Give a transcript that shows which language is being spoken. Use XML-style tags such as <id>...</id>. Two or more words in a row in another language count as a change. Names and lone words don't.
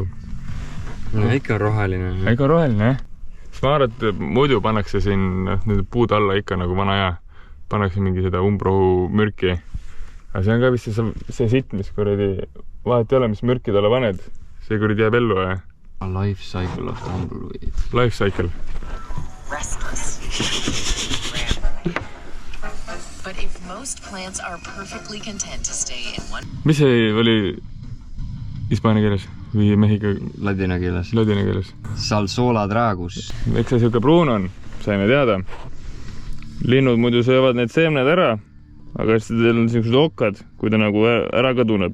<et>No ikka on roheline. Ikka on roheline, jah? Ma arvan, et muidu pannakse siin need puud alla ikka nagu vana aja. Pannakse mingi seda umbrohu mürki. Aga see on ka vist see sitt, mis kuradi vahet ei ole, mis mürki talle paned. See kuradi jääb ellu, jah?</et> <en>A life cycle of tumbleweed. Life cycle. Restless. But if most plants are perfectly content to stay in one...</en> <et>Mis see oli hispaania keeles või mehhiga? Ladina keeles. Ladina keeles. Salsola dragus. Eks see siuke pruun on, saime teada. Linnud muidu söövad need seemned ära, aga siis teil on sellised okkad, kui ta nagu ära kaduneb.</et>